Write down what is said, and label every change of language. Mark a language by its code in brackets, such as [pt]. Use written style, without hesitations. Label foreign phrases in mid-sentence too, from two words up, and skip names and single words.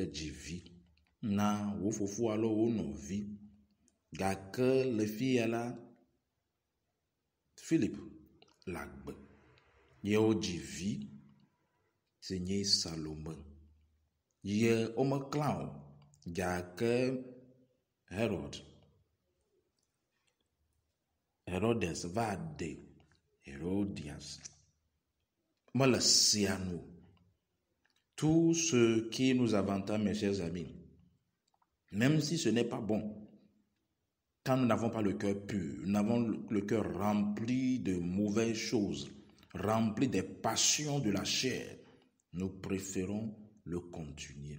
[ee] dzi vi na wo fofo alo wo nɔvi, gake le fia la Philippe la gbe ye wodzi vi si nye Salome ye womeklã o, gake Herodes va ɖe Hérodias mele sea nu. [fr] Tout ce qui nous avantage, mes chers amis, même si ce n'est pas bon, quand nous n'avons pas le cœur pur, nous avons le cœur rempli de mauvaises choses, rempli des passions de la chair, nous préférons le continuer.